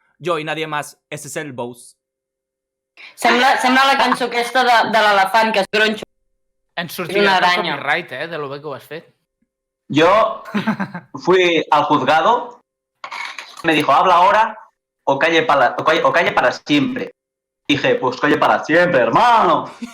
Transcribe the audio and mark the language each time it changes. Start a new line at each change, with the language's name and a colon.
Spanish: Yo y nadie más, ese es el boss.
Catalan: Sembla la cançó aquesta de l'elefant que es gronxo. Ens sortirà el copyright, de lo bé que ho has fet.
Spanish: Yo fui al juzgado, me dijo, habla ahora o calle para siempre. Dije, pues calle para siempre, hermano.